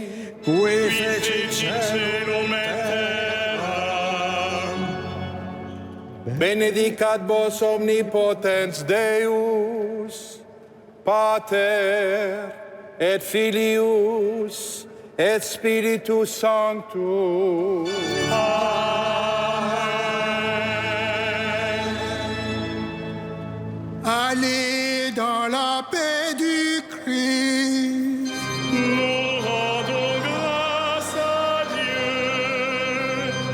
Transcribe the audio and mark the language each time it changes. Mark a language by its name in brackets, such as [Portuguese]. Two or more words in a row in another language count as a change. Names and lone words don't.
[Latin] Qui fecit caelum et terra. Benedicat vos omnipotens Deus, Pater et Filius et Spiritus Sanctus. [French] Allez dans la paix du Christ. Nous rendons grâce à Dieu.